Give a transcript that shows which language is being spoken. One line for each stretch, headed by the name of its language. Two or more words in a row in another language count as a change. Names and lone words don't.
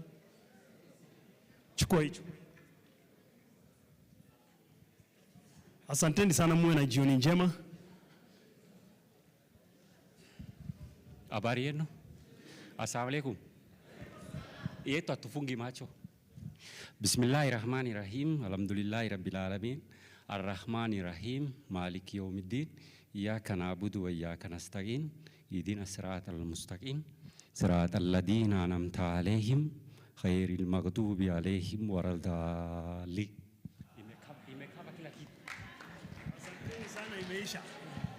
Swahili: Chukua hicho. Asanteni sana, muwe na jioni njema. Habari yenu?
Arabic: السلام عليكم.
Swahili: Yetu atufungi macho.
Arabic: بسم الله الرحمن الرحيم. الحمد لله رب العالمين. الرحمن الرحيم. مالك يوم الدين. إياك نعبد وإياك نستعين. اهدنا الصراط المستقيم. صراط الذين أنعمت عليهم غير المغضوب عليهم ولا الضالين.
Swahili: Imekaba kila kitu. Asanteni sana, imeisha.